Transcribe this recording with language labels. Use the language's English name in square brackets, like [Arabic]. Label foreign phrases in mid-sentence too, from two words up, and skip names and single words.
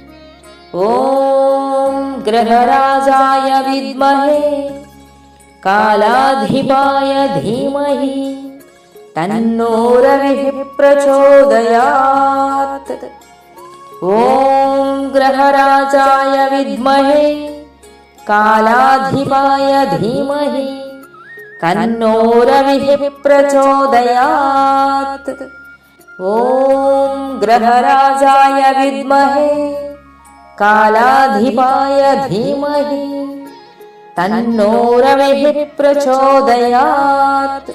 [Sanskrit] ఓం గ్రహరాజాయ విద్మహే కాలాధిపాయ ధీమహి తన్నో రవిః ప్రచోదయాత్. ఓం గ్రహరాజాయ విద్మహే कालाधिपाय धीमहि तन्नो रविः प्रचोदयात्। ॐ ग्रहराजाय विद्महे कालाधिपाय धीमहि तन्नो रविः प्रचोदयात्।